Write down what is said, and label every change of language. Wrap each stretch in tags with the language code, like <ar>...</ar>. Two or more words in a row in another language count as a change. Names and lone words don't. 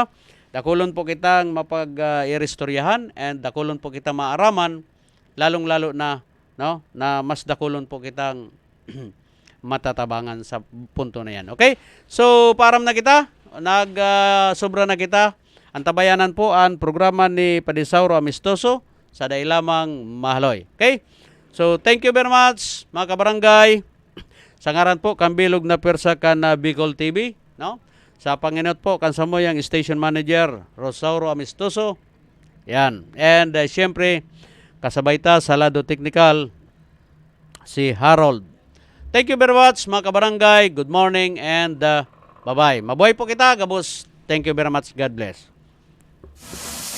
<bik>Dakulon po kitang mapag-irestoryahan and dakulon po kita maaraman, lalong-lalo na, no? Na mas dakulon po kitang matatabangan sa punto na yan. Okay? So, param na kita, sobra na kita. Ang tabayanan po ang programa ni Padisauro Amistoso sa Dailamang Mahaloy.</bik> <en>Okay? So, thank you very much,</en> <bik>mga kabarangay. Sa ngaran po, kambilog na persa kan Bicol TV, no? Sa Panginot po, kansamo yung station manager, Rosauro Amistoso. Yan. And, siyempre, kasabay ta sa lado technical, si Harold.</bik> <en>Thank you very much,</en> <bik>mga kabarangay.</bik> <en>Good morning and bye-bye.</en> <bik>Mabuhay po kita, kabus.</bik> <en>Thank you very much. God bless.</en>